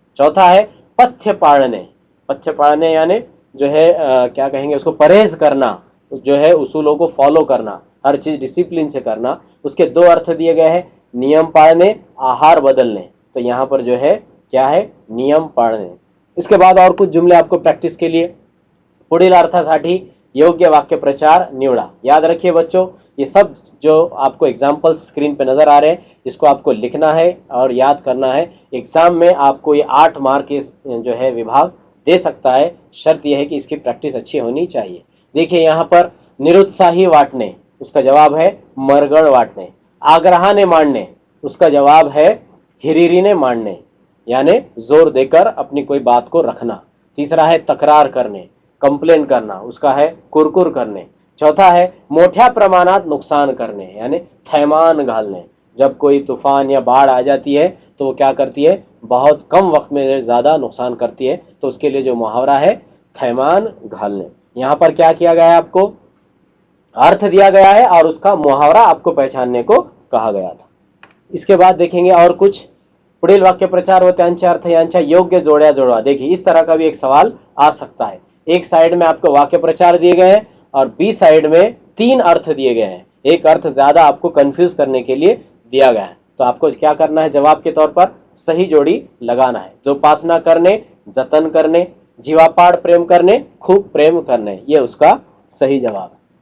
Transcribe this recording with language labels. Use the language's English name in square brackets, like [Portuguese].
[Hindi] चौथा है पथ्य पालने। पथ्य पालने यानी जो है क्या कहेंगे उसको, परहेज करना, जो है उसूलों को फॉलो करना, हर चीज डिसिप्लिन से करना। उसके 2 अर्थ दिए गए हैं, नियम पाळणे, आहार बदलने। तो यहाँ पर जो है क्या है, नियम पाळणे। इसके बाद और कुछ जुमले आपको प्रैक्टिस के लिए। [Marathi] पुढील अर्थासाठी योग्य वाक्य प्रचार निवडा। [Hindi] याद रखिए बच्चों, ये सब जो आपको एग्जाम्पल्स स्क्रीन पे नजर आ रहे हैं, इसको आपको लिखना है और याद करना है। एग्जाम में आपको ये 8 मार्क जो है विभाग दे सकता है। शर्त यह है कि इसकी प्रैक्टिस अच्छी होनी चाहिए। देखिए यहाँ पर निरुत्साही वाटने, उसका जवाब है मरगळ वाटणे। आग्रहाने मांडणे, उसका जवाब है हिरिरीने मांडणे, यानी जोर देकर अपनी कोई बात को रखना। तीसरा है तकरार करने, कंप्लेन करना, उसका है कुरकुर करणे। [Marathi] चौथा है मोठ्या प्रमाणात नुकसान करणे, यानी थैमान घालने। [Hindi] जब कोई तूफान या बाढ़ आ जाती है तो वो क्या करती है, बहुत कम वक्त में ज्यादा नुकसान करती है। तो उसके लिए जो मुहावरा है थैमान घालने। यहाँ पर क्या किया गया है, आपको अर्थ दिया गया है और उसका मुहावरा आपको पहचानने को कहा गया था। इसके बाद देखेंगे और कुछ। [Marathi] पुढील वाक्य प्रचार व त्यांचे अर्थ यांच्या योग्य जोड्या जोडवा। [Hindi] देखिए इस तरह का भी एक सवाल आ सकता है। एक साइड में आपको वाक्य प्रचार दिए गए हैं और बी साइड में 3 अर्थ दिए गए हैं। एक अर्थ ज्यादा आपको कंफ्यूज करने के लिए दिया गया है। तो आपको क्या करना है, जवाब के तौर पर सही जोड़ी लगाना है। [Marathi] जोपासना करने, जतन करने, जीवापाड़ प्रेम करने, खूब प्रेम करने, [Hindi] ये उसका सही जवाब है।